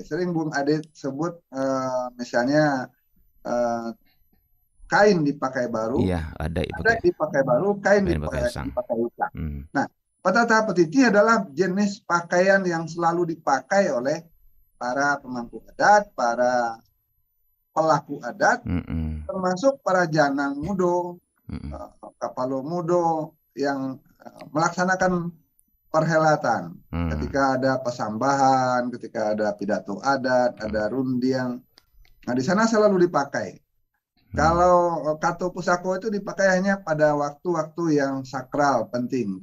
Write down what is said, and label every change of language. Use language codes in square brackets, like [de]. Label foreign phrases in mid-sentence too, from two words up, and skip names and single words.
[id] Sering Bung Adit sebut misalnya kain dipakai baru, ada dipakai baru, kain dipakai ulang. Nah, petatah petitih adalah jenis pakaian yang selalu dipakai oleh para pemangku adat, para pelaku adat, termasuk para [min] janang mudo, kapalo mudo [id] yang melaksanakan perhelatan. Ketika ada pesambahan, ketika ada pidato adat, ada rundiang. Nah, di sana selalu dipakai. Kalau kata pusako itu dipakai hanya pada waktu-waktu yang sakral, penting.